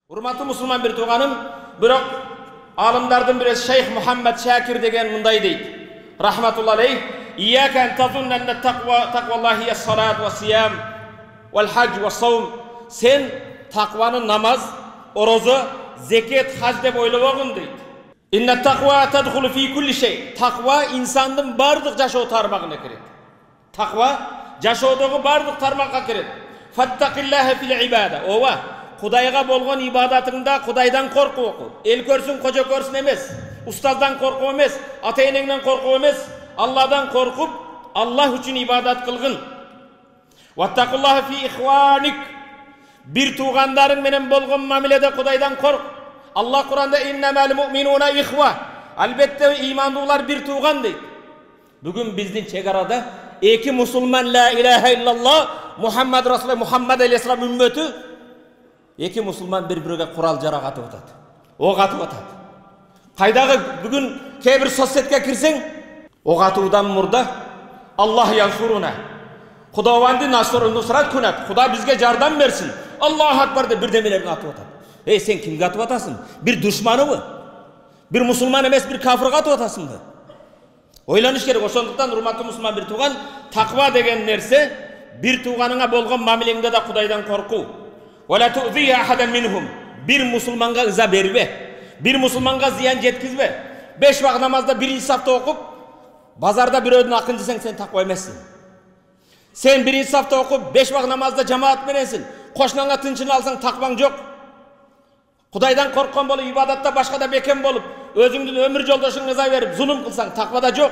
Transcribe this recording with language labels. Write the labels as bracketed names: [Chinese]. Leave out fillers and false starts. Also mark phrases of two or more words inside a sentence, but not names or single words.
[Kyrgyz] Урматтуу мусулман бир тууганым, бирок алымдардын бири Шейх Мухаммад Шакир деген мындай дейт. [Arabic] رحمة الله عليه. إياك أن تظن أن تقوى الله الصلاة والصيام والحج والصوم. [Kyrgyz] Сен тaqваны намаз, орозо, зекет, хаж деп ойлобогун дейт. [Arabic] إن التقوى تدخل في كل شيء. [Kyrgyz] Тaqва инсандын бардык жашоо тармагына кирет. Тaqва жашоодогу бардык тармакка кирет. [Arabic] فاتق الله في العبادة. [Kyrgyz] Ова Кудайга болгон ибадатыңда Кудайдан корку оку. Эл көрсүн, кожо көрсүн эмес. Устаздан корку эмес, ата-энеңден корку эмес. Алладан коркуп, Аллах үчүн ибадат кылгын. [Arabic] واتقوا الله في إخوانك. [Kyrgyz] Бир туугандарың менен болгон мамиледе Кудайдан корк. Аллах Куранда [Arabic] إنما المؤمنون إخوة. [Kyrgyz] Албетте имандуулар бир тууган дейт. Бүгүн биздин чек арада эки мусулман [Arabic] لا إله إلا الله [Kyrgyz] Мухаммад Расул Мухаммад алейхиссалам үммөтү эки мусулман бири-бириге курал жарак атып атат. Ок атып атат. Кайдагы бүгүн кээ-бир соцсетке кирсең, ок атуудан мурда [Arabic] الله ينصرنا. [Tajik] Кудаванды нусрат күнат. [Kyrgyz] Куда бизге жардам берсин. [Arabic] الله أكبر [Kyrgyz] деп бирдемелерин атып атат. Сен кимге атып атасың? Бир душманыбы? Бир мусулман эмес, бир кафирге атып атасыңбы? Ойланыш керек. Ошондуктан урматтуу мусулман бир тууган, таква деген нерсе бир тууганыңа болгон мамилеңде да Кудайдан корку. [Arabic] ولا تؤذ أحدا منهم. [Kyrgyz] Бир мусулманга ыза бербе. Бир мусулманга зыян жеткизбе. 5 вакыт намазда биринчи сафта окуп, базарда бирөөдүн акын жесең сен таква эмессиң. Сен биринчи сафта окуп, 5 вакыт намазда жамаат мененсиң. Кошунаңа тынчын алсаң такваң жок. Кудайдан корккон болуп, ибадатта башкада бекем болуп, өзүңдүн өмүр жолдошуңга ыза берип, зулум кылсаң таквада жок.